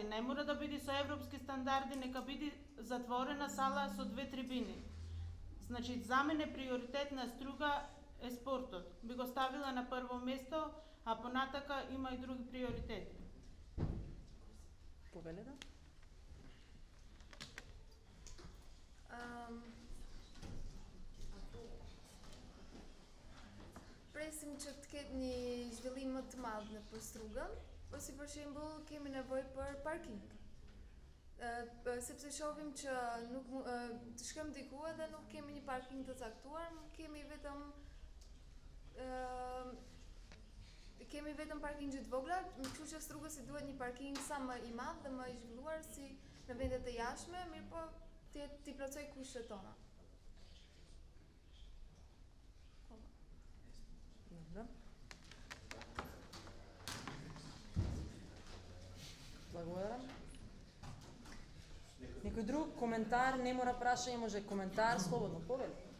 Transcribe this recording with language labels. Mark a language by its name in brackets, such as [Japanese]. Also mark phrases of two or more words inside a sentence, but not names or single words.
[Macedonian] Не мора да биде со европски стандарди, нека биде затворена сала со две трибини. Значи, за мене приоритет на Струга е спортот. Би го ставила на прво место, а понатака има и други приоритети. Повеле да? [Albanian] Presim që një zhvillim më të madh në për Strugën, po si për shembull kemi nevojë për parking. Sepse shohim që nuk të shkojmë diku edhe nuk kemi një parking të caktuar, kemi vetëm parkingje të vogla, kështu që Strugës i duhet një parking sa më i madh dhe më i zhvilluar si në vendet e jashtme, mirë po t'i plotësoj kushtet tona. [Macedonian] Благодарам. Некој друг коментар, не мора прашање, може коментар, слободно, повели.